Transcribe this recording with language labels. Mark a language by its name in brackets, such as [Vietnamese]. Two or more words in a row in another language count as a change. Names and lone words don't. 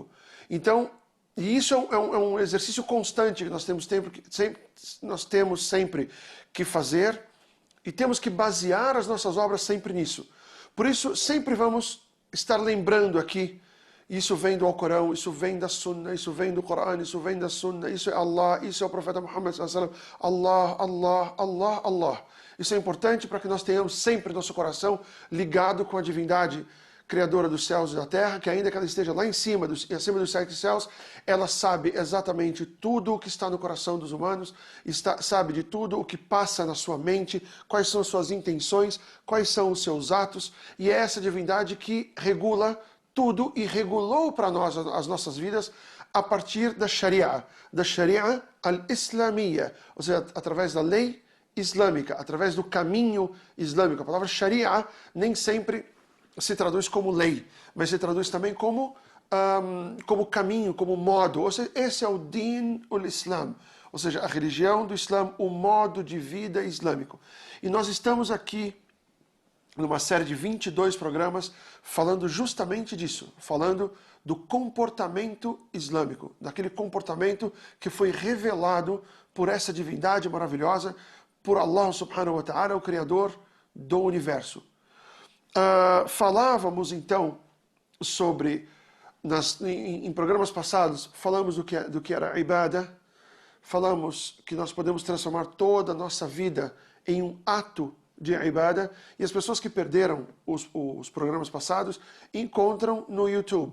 [Portuguese] Então, e isso é um exercício constante que nós temos sempre que fazer e temos que basear as nossas obras sempre nisso. Por isso, sempre vamos estar lembrando aqui, isso vem do Alcorão, isso vem da Sunna, isso vem do Corão, isso vem da Sunna, isso é Allah, isso é o profeta Muhammad [Arabic] صلى الله عليه وسلم, [Portuguese] Allah. Isso é importante para que nós tenhamos sempre nosso coração ligado com a divindade criadora dos céus e da terra, que ainda que ela esteja lá em cima, acima dos 7 céus, ela sabe exatamente tudo o que está no coração dos humanos, sabe de tudo o que passa na sua mente, quais são as suas intenções, quais são os seus atos, e é essa divindade que regula tudo e regulou para nós as nossas vidas a partir da [Arabic] الشريعة الإسلامية, [Portuguese] ou seja, através da lei islâmica, através do caminho islâmico. A palavra Sharia nem sempre se traduz como lei, mas se traduz também como caminho, como modo. Ou seja, esse é o [Arabic] دين الإسلام, [Portuguese] ou seja, a religião do Islã, o modo de vida islâmico. E nós estamos aqui numa série de 22 programas falando justamente disso, falando do comportamento islâmico, daquele comportamento que foi revelado por essa divindade maravilhosa, por Allah [Arabic] سبحانه وتعالى, [Portuguese] o Criador do Universo. Falávamos então sobre, em programas passados, falamos do que era ibadah, falamos que nós podemos transformar toda a nossa vida em um ato de ibadah, e as pessoas que perderam os programas passados encontram no YouTube.